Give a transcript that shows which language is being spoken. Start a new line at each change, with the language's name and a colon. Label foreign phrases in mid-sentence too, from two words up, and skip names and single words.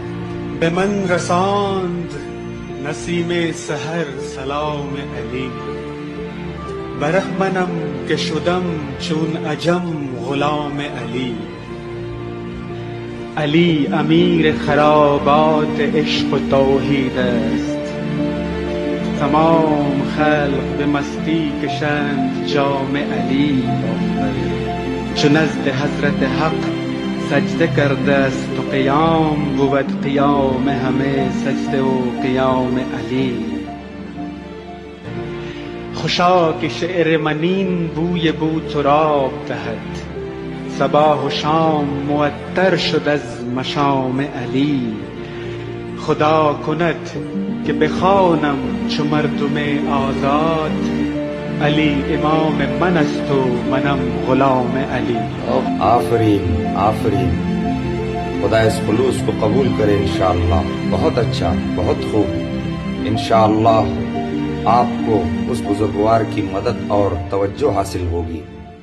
Persian: به من رساند نسیم سحر سلام علی، برهمنم که شدم چون عجم غلام علی. علی امیر خرابات عشق و توحید است، تمام خلق به مستی کشند جام علی. چو نزد حضرت حق سجده کرده است و قیام بود قیام همه سجده و قیام علی. خوشا که شعر منین بوی بوتراب دهد، صباح و شام معطر شد از مشام علی. خدا کند که بخوانم چو مردم آزاد، علی امام من است و منم غلام علی.
Urdu: آفرین آفرین، خدا اس خلوص کو قبول کرے ان شاء اللہ. بہت اچھا، بہت خوب. ان شاء اللہ آپ کو اس بزرگوار کی مدد اور توجہ حاصل ہوگی.